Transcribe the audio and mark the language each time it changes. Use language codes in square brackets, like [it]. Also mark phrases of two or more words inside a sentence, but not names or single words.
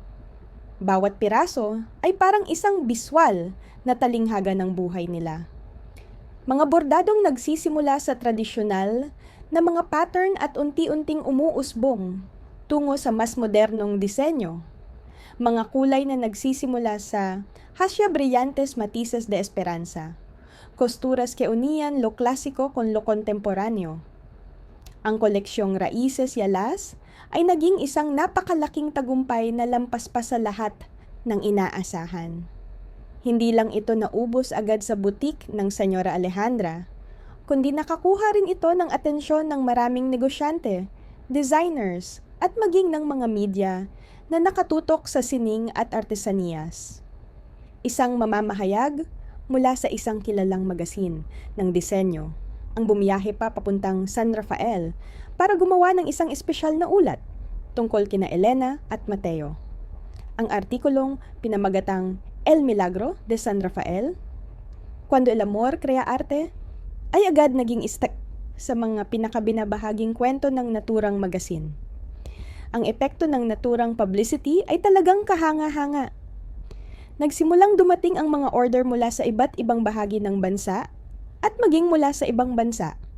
[tl] Bawat piraso ay parang isang biswal na talinghaga ng buhay nila. Mga bordadong nagsisimula sa tradisyonal na mga pattern at unti-unting umuusbong tungo sa mas modernong disenyo. Mga kulay na nagsisimula sa [es] Hasya Brillantes Matices de Esperanza, costuras que unían lo clásico con lo contemporáneo. [tl] Ang koleksyong Raices y Alas ay naging isang napakalaking tagumpay na lampas pa sa lahat ng inaasahan. Hindi lang ito naubos agad sa butik ng Senyora Alejandra, kundi nakakuha rin ito ng atensyon ng maraming negosyante, designers, at maging ng mga media na nakatutok sa sining at artesaniyas. Isang mamamahayag mula sa isang kilalang magasin ng disenyo ang bumiyahe pa papuntang San Rafael para gumawa ng isang espesyal na ulat tungkol kina Elena at Mateo. Ang artikulong pinamagatang El Milagro de San Rafael, Cuando el amor crea arte, ay agad naging istak sa mga pinakabinabahaging kwento ng naturang magasin. Ang epekto ng naturang publicity ay talagang kahanga-hanga. Nagsimulang dumating ang mga order mula sa iba't ibang bahagi ng bansa at maging mula sa ibang bansa.